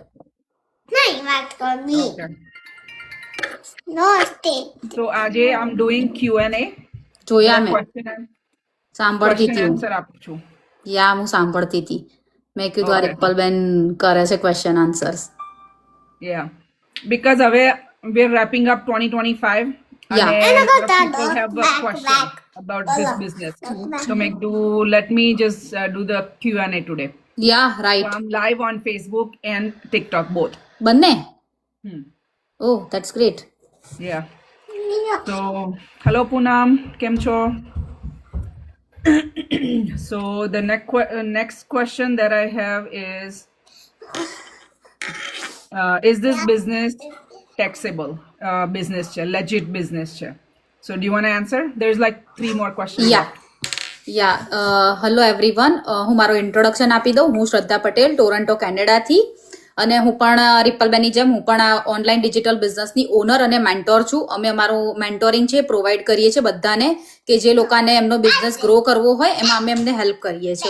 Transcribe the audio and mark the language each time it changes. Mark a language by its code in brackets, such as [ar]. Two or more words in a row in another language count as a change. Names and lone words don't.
[gu] નહીં વાત કરવી. [en] Okay. No stay. So આજે I'm doing Q&A. [gu] જોયા મેં, Question સાંભળતી હતી હું. answer આપું છું. યા હું સાંભળતી હતી. મેં કીધું આ [en] Okay. [gu] રિપલ બેન કરે છે [en] question answers. Yeah. Because we're wrapping up 2025. Yeah. And And I a got lot of that people have a back, question back. about this business. So let me just do the Q&A today. યા So રાઈટ. I'm live on Facebook and TikTok both. [gu] બંને? Hmm. [en] Oh that's great. Yeah. So hello Poonam, [gu] કેમ છો? [en] So the next question that I have is this business taxable business છે, legit business છે? So do you want to answer? There's like 3 more questions left. Hello everyone, [gu] હું મારું ઇન્ટ્રોડક્શન આપી દઉં. હું શ્રદ્ધા પટેલ, ટોરન્ટો કેનેડાથી, અને હું પણ રિપલબેનની જેમ હું પણ આ [en] online digital [gu] બિઝનેસની ઓનર અને મેન્ટોર છું. અમે અમારું મેન્ટોરિંગ છે પ્રોવાઈડ કરીએ છીએ બધાને કે જે લોકોને એમનો [en] business grow [gu] કરવો હોય એમાં અમે એમને હેલ્પ કરીએ છીએ.